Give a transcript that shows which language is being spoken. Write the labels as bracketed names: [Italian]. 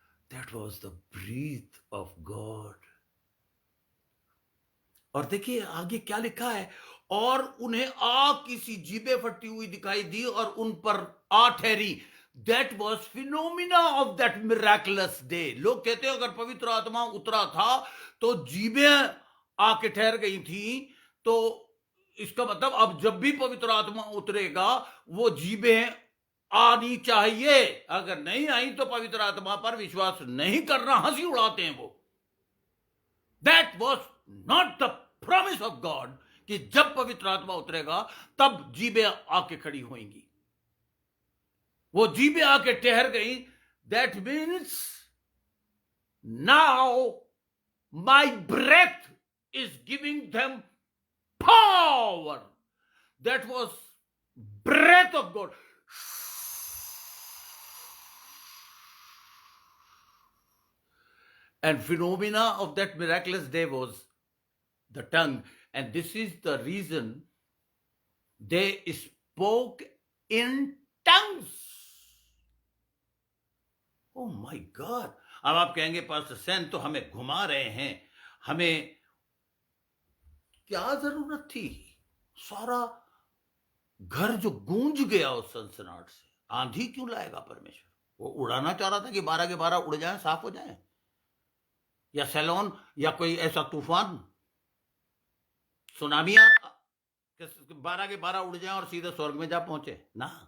[English] That was the breath of God. [Hindi] और देखिए आगे क्या लिखा है, और उन्हें आग की सी जीभें फटी हुई दिखाई दी और उन पर आ ठहरी। [English] That was phenomena of that miraculous day. [Hindi] लोग कहते हैं अगर पवित्र आत्मा उतरा था तो जीभें आके ठहर गई थी, तो इसका मतलब अब जब भी पवित्र आत्मा उतरेगा वो जीभें आनी चाहिए। अगर नहीं आई तो पवित्र आत्मा पर विश्वास नहीं करना, हंसी उड़ाते हैं वो। That was not the promise of God कि जब पवित्र आत्मा उतरेगा तब जीबे आके खड़ी होंगी। [English] वो जीबे आके ठहर गई। That means now my breath is giving them power. That was breath of God. And phenomena of that miraculous day was the tongue. And this is the reason they spoke in tongues. Oh my God. [Hindi] अब आप कहेंगे pastor Sen तो हमें घुमा रहे हैं, हमें क्या जरूरत थी? सारा घर जो गूंज गया उस सनसनाहट से, आंधी क्यों लाएगा परमेश्वर? वो उड़ाना चाह रहा था कि 12 के 12 उड़ जाएं, साफ हो जाएं, या सैलोन या कोई ऐसा तूफान सुनामी 12 के 12 उड़ जाएं और सीधे स्वर्ग में जा पहुंचे ना।